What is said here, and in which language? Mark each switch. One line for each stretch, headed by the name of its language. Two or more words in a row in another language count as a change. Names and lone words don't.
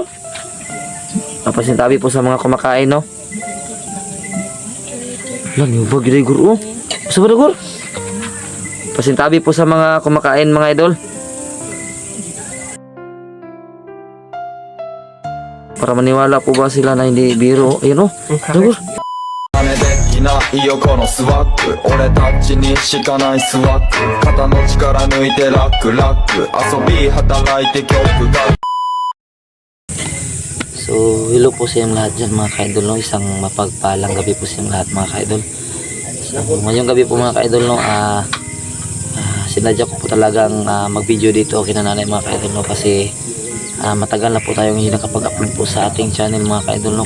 Filipino: Pasintabi po sa mga kumakain, no?
Hiligaynon: Lan, hubag gid gur, oh. Asa ba gur?
Filipino: Pasintabi po sa mga kumakain, mga idol. Para maniwala po ba sila na hindi biro? Ayun, oh. Gur.
Japanese: いないよこのスワッグ俺たちにしかないスワッグ肩の力抜いてラックラック遊び働いて曲が
Filipino: So, hello po sa inyong lahat dyan mga ka-idol, no? Isang mapagpalang gabi po sa inyong lahat mga ka-idol. So, ngayong gabi po mga ka-idol, no? Sinadya ko po talagang mag-video dito kina nanay mga ka-idol, no? Kasi matagal na po tayong hindi nakapag-upload po sa ating channel mga ka-idol, no?